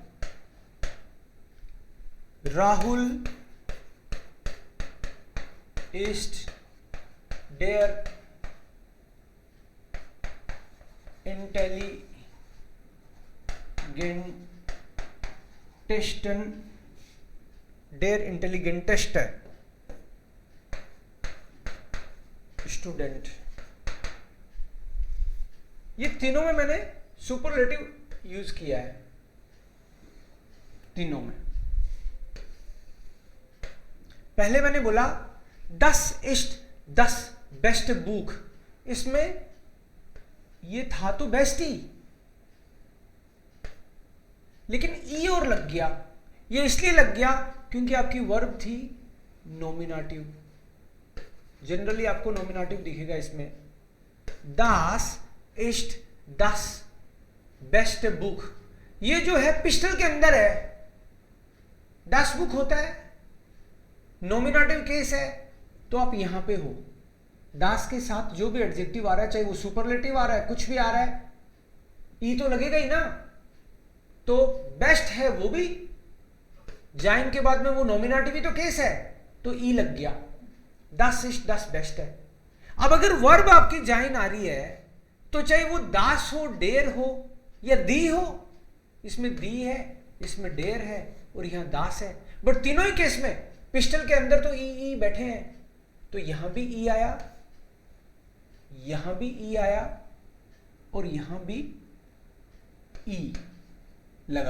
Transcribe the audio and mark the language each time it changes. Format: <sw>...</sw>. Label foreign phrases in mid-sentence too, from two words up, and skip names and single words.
<de>Rahul ist der intelligenteste स्टूडेंट।</de> <hi>ये तीनों में मैंने सुपरलेटिव यूज किया है, तीनों में।</hi> <de>पहले मैंने बोला das ist das beste Buch,</de> <hi>इसमें ये था तो बेस्ट ही, लेकिन ई और लग गया। ये इसलिए लग गया क्योंकि आपकी वर्ब थी नॉमिनेटिव। जनरली आपको नॉमिनेटिव दिखेगा इसमें।</hi> <de>das ist das beste Buch,</de> <hi>ये जो है पिस्टल के अंदर है,</hi> <de>das Buch होता है, नॉमिनेटिव केस है, तो आप यहां पे हो।</de> <hi>das के साथ जो भी एडजेक्टिव आ रहा है, चाहे वो सुपरलेटिव आ रहा है, कुछ भी आ रहा है, ई तो लगेगा ही ना। तो बेस्ट है वो भी, जाइन के बाद में वो नॉमिनेटिव ही तो केस है, तो ई लग गया।</hi> <de>das ist das best है।</de> <hi>अब अगर वर्ब आपकी जाइन आ रही है, तो चाहे वो दास हो, डेर हो या दी हो, इसमें दी है, इसमें डेर है और यहां दास है, बट तीनों ही केस में पिस्टल के अंदर तो ई बैठे हैं, तो यहां भी ई आया, यहां भी ई आया और यहां भी ई लगा।</hi>